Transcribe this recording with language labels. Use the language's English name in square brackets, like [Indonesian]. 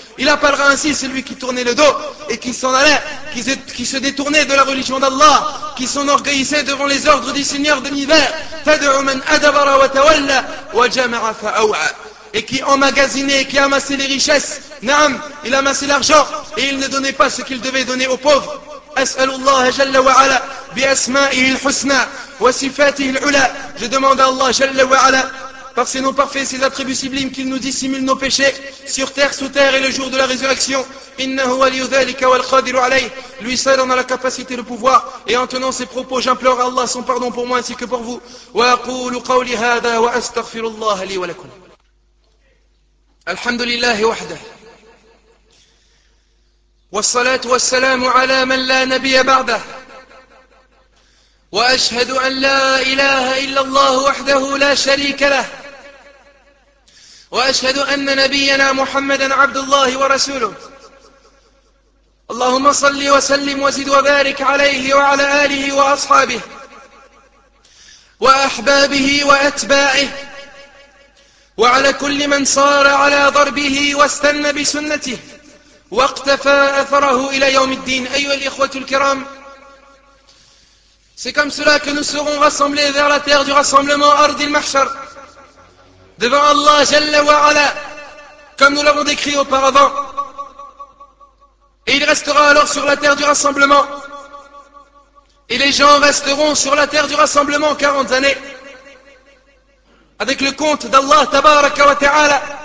[French] Il appellera ainsi celui qui tournait le dos et qui s'en allait, qui se détournait de la religion d'Allah, qui s'enorgueillissait devant les ordres du Seigneur de l'univers. [Arabic] تدعو من أدبر وتولى وجمع فأوعى. [French] Et qui emmagasinait, qui amassait les richesses Naam, il amassait l'argent et il ne donnait pas ce qu'il devait donner aux pauvres. [Arabic] أسأل الله جل وعلا بأسمائه الحسنى وصفاته العلى. [French] Je demande à Allah [Arabic] جل وعلا [French] par ses noms parfaits, ses attributs sublimes qu'il nous dissimule nos péchés sur terre, sous terre et le jour de la résurrection. [Arabic] إنه ولي ذلك والقادر عليه. [French] Lui seul en a la capacité et le pouvoir. Et en tenant ses propos, j'implore à Allah son pardon pour moi ainsi que pour vous. [Arabic] وأقول قولي هذا وأستغفر الله لي ولكم. الحمد لله وحده. والصلاة والسلام على من لا نبي بعده وأشهد أن لا إله إلا الله وحده لا شريك له وأشهد أن نبينا محمدا عبد الله ورسوله اللهم صل وسلم وزد وبارك عليه وعلى آله وأصحابه وأحبابه وأتباعه وعلى كل من صار على ضربه واستنى بسنته واقتفى أثره إلى يوم الدين. أيها الإخوة الكرام, [French] c'est comme cela que nous serons rassemblés vers la terre du rassemblement, [Arabic] أرض المحشر, [French] devant Allah [Arabic] جل وعلا, [French] comme nous l'avons décrit auparavant. Et il restera alors sur la terre du rassemblement, et les gens resteront sur la terre du rassemblement 40 années, avec le compte d'Allah [Arabic] تبارك وتعالى.